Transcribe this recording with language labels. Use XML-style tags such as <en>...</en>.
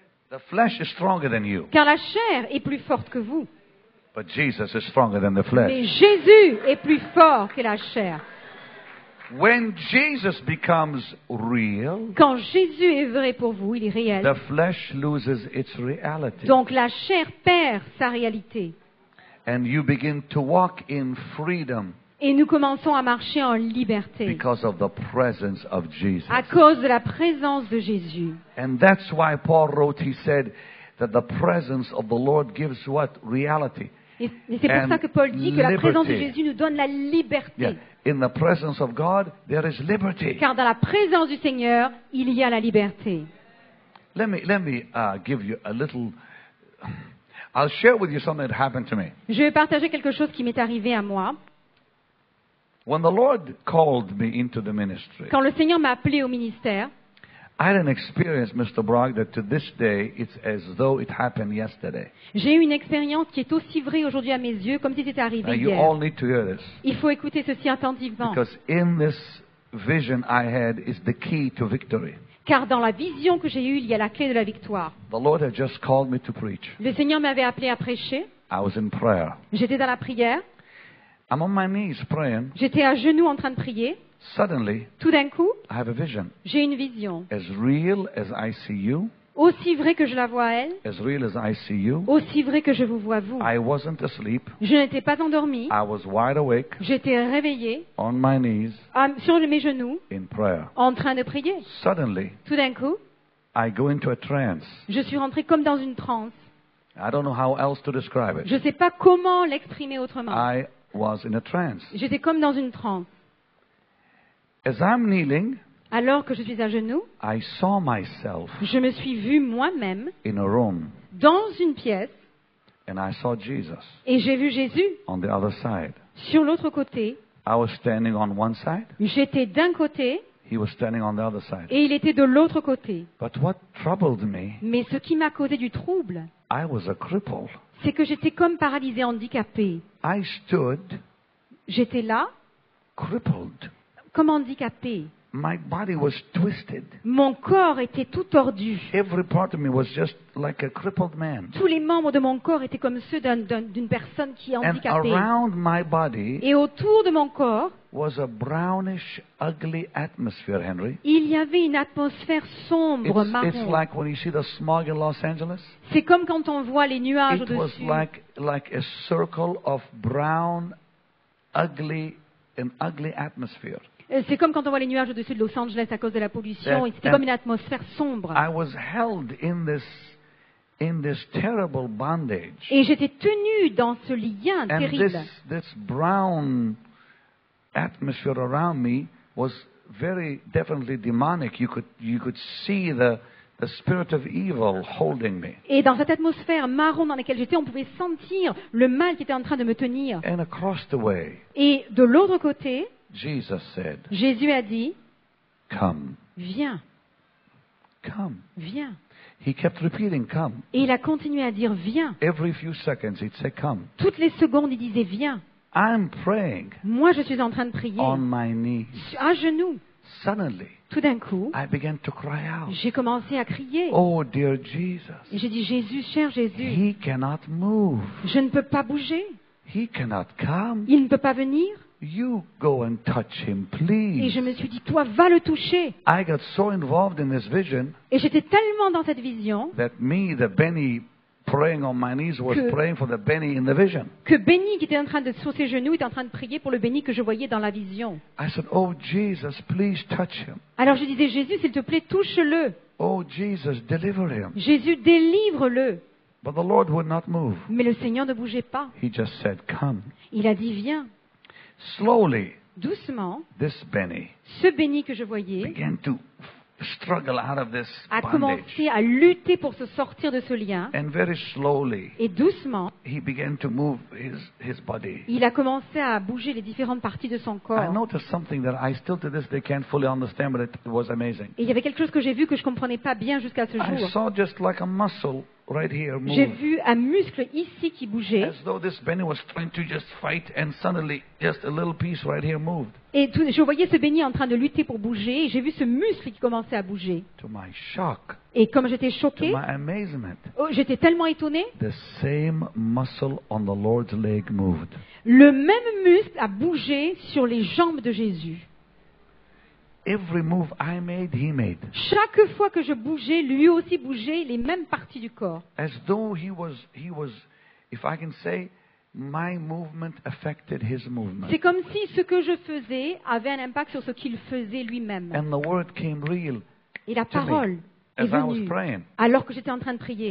<en>The flesh is stronger than you,</en> <fr>Car la chair est plus forte que vous.</fr> <en>but Jesus is stronger than the</en> <fr>Mais</fr> <en>flesh.</en> <fr>Jésus est plus fort que la chair.</fr> <en>When Jesus becomes real,</en> <fr>Quand Jésus est vrai pour vous, il est réel.</fr> <en>the flesh loses its reality.</en> <fr>Donc la chair perd sa réalité.</fr> <en>And you begin to walk in freedom</en> <fr>Et nous commençons à marcher en liberté.</fr> <en>because of the presence of Jesus.</en> <fr>À cause de la présence de Jésus.</fr> <en>And that's why Paul wrote, he said that the presence of the Lord gives what? Reality.</en> <fr>Et c'est pour</fr> <en>And</en> <fr>ça que Paul dit que la présence de</fr> <en>liberty.</en> <fr>Jésus nous donne la liberté.</fr> <en>Yeah. In the presence of God, there is liberty.</en> <fr>Car dans la présence du Seigneur, il y a la liberté.</fr> <en>Let me give you a little. I'll share with you something that happened to me.</en> <fr>Je vais partager quelque chose qui m'est arrivé à moi.</fr> <en>When the Lord called me into the ministry,</en> <fr>Quand le Seigneur m'a appelé au ministère,</fr> <en>I had an experience, Mr. Bragg, that to this day it's as though it happened yesterday.</en> <fr>j'ai eu une expérience qui est aussi vraie aujourd'hui à mes yeux comme si c'était</fr> <en>Now</en> <fr>arrivé</fr> <en>you</en> <fr>hier.</fr> <en>all need to hear this</en> <fr>Il faut écouter ceci attentivement.</fr> <en>because in this vision I had is the key to victory.</en> <fr>Car dans la vision que j'ai eue, il y a la clé de la victoire.</fr> <en>The Lord had just called me to preach.</en> <fr>Le Seigneur m'avait appelé à prêcher.</fr> <en>I was in prayer.</en> <fr>J'étais dans la prière.</fr> <en>I'm on my knees praying.</en> <fr>J'étais à genoux en train de prier.</fr> <en>Suddenly,</en> <fr>Tout d'un coup,</fr> <en>I have a vision.</en> <fr>j'ai une vision.</fr> <en>As real as I see you,</en> <fr>Aussi vrai que je la vois elle,</fr> <en>as real as I see you,</en> <fr>aussi vrai que je vous vois vous.</fr> <en>I wasn't asleep.</en> <fr>Je n'étais pas endormie.</fr> <en>I was wide awake</en> <fr>J'étais réveillée</fr> <en>on my knees</en> <fr>sur mes genoux</fr> <en>in prayer.</en> <fr>en train de prier.</fr> <en>Suddenly,</en> <fr>Tout d'un coup,</fr> <en>I go into a trance.</en> <fr>je suis rentrée comme dans une transe.</fr> <en>I don't know how else to describe it.</en> <fr>Je ne sais pas comment l'exprimer autrement.</fr> <en>I was in a trance.</en> <fr>J'étais comme dans une transe.</fr> <en>As I'm kneeling,</en> <fr>Alors que je suis à genoux,</fr> <en>I saw myself</en> <fr>je me suis vue moi-même</fr> <en>in a room,</en> <fr>dans une pièce</fr> <en>and I saw Jesus</en> <fr>et j'ai vu Jésus</fr> <en>on the other side.</en> <fr>sur l'autre côté.</fr> <en>I was standing on one side,</en> <fr>J'étais d'un côté</fr> <en>he was standing on the other side.</en> <fr>et il était de l'autre côté.</fr> <en>But what troubled me,</en> <fr>Mais ce qui m'a causé du trouble,</fr> <en>I was a cripple.</en> <fr>c'est que j'étais comme paralysée, handicapée.</fr> <en>I stood</en> <fr>J'étais là,</fr> <en>crippled.</en> <fr>comme handicapée.</fr> <en>My body was twisted.</en> <fr>Mon corps était tout tordu.</fr> <en>Every part of me was just like a crippled man.</en> <fr>Tous les membres de mon corps étaient comme ceux d'une personne qui est</fr> <en>And</en> <fr>handicapée.</fr> <en>around my body</en> <fr>Et autour de mon corps,</fr> <en>was a brownish, ugly atmosphere, Henry.</en> <fr>il y avait une atmosphère sombre,</fr> <en>It's</en> <fr>marron.</fr> <en>like when you see the smog in Los Angeles.</en> <fr>C'est comme quand on voit les nuages</fr> <en>It was</en> <fr>au-dessus.</fr> <en>like a circle of brown, ugly, an ugly atmosphere.</en> <fr>C'est comme quand on voit les nuages au-dessus de Los Angeles à cause de la pollution. Et c'était</fr> <en>And</en> <fr>comme une atmosphère sombre.</fr> <en>I was held in this terrible bondage.</en> <fr>Et j'étais tenue dans ce lien</fr> <en>And</en> <fr>terrible.</fr> <en>this brown atmosphere around me was very definitely demonic. You could see the spirit of evil holding me.</en> <fr>Et dans cette atmosphère marron dans laquelle j'étais, on pouvait sentir le mal qui était en train de me tenir.</fr> <en>And across the way,</en> <fr>Et de l'autre côté,</fr> <en>Jesus said,</en> <fr>Jésus a dit,</fr> <en>"Come,</en> <fr>viens,</fr> <en>come."</en> <fr>viens.</fr> <en>He kept repeating, come.</en> <fr>Et il a continué à dire, viens.</fr> <en>Every few seconds he'd say, come.</en> <fr>Toutes les secondes, il disait, viens.</fr> <en>I'm praying</en> <fr>Moi, je suis en train de prier,</fr> <en>on my knees.</en> <fr>à genoux.</fr> <en>Suddenly,</en> <fr>Tout d'un coup,</fr> <en>I began to cry out,</en> <fr>j'ai commencé à crier.</fr> <en>oh dear Jesus,</en> <fr>Et j'ai dit, Jésus, cher Jésus,</fr> <en>he cannot move.</en> <fr>je ne peux pas bouger.</fr> <en>He cannot come.</en> <fr>Il ne peut pas venir.</fr> <en>You go and touch him,</en> <fr>Et</fr> <en>please.</en> <fr>je me suis dit, toi, va le toucher.</fr> <en>I got so involved in this vision</en> <fr>Et j'étais tellement dans cette vision</fr> <en>that me, the Benny praying on my knees, was</en> <fr>Que-</fr> <en>praying for the Benny in the vision.</en> <fr>que Béni, qui était en train de sur ses genoux, était en train de prier pour le Béni que je voyais dans la vision.</fr> <en>I said, oh Jesus, please touch him.</en> <fr>Alors je disais, Jésus, s'il te plaît, touche-le.</fr> <en>Oh Jesus, deliver him.</en> <fr>Jésus, délivre-le.</fr> <en>But the Lord would not move.</en> <fr>Mais le Seigneur ne bougeait pas.</fr> <en>He just said, come.</en> <fr>Il a dit, viens.</fr> <en>Slowly,</en> <fr>Doucement,</fr> <en>this Benny</en> <fr>ce Béni que je voyais</fr> <en>began to struggle out of this</en> <fr>a</fr> <en>bondage.</en> <fr>commencé à lutter pour se sortir de ce lien.</fr> <en>And very slowly,</en> <fr>Et doucement,</fr> <en>he began to move his body.</en> <fr>il a commencé à bouger les différentes parties de son</fr> <en>I</en> <fr>corps.</fr> <en>noticed something that I still to this day can't fully understand, but it was amazing.</en> <fr>Et il y avait quelque chose que j'ai vu que je ne comprenais pas bien jusqu'à ce</fr> <en>I</en> <fr>jour.</fr> <en>saw just like a muscle right here</en> <fr>J'ai</fr> <en>move.</en> <fr>vu un muscle ici qui bougeait.</fr> <en>As though this Benny was trying to just fight, and suddenly just a little piece right here moved.</en> <fr>Et je voyais ce Béni en train de lutter pour bouger. Et j'ai vu ce muscle qui commençait à bouger.</fr> <en>To my shock,</en> <fr>Et comme j'étais</fr> <en>to</en> <fr>choquée,</fr> <en>my amazement,</en> <fr>j'étais tellement étonnée,</fr> <en>the same muscle on the Lord's leg moved.</en> <fr>le même muscle a bougé sur les jambes de Jésus.</fr> <en>Every move I made, he made.</en> <fr>Chaque fois que je bougeais, lui aussi bougeait les mêmes parties du corps.</fr> <en>As though he was, if I can say, my movement affected his movement.</en> <fr>C'est comme si ce que je faisais avait un impact sur ce qu'il faisait lui-même.</fr> <en>And the word came real</en> <fr>Et la</fr> <en>to me</en> <fr>parole est</fr> <en>as I was</en> <fr>venue.</fr> <en>praying.</en> <fr>Alors que j'étais en train de prier,</fr>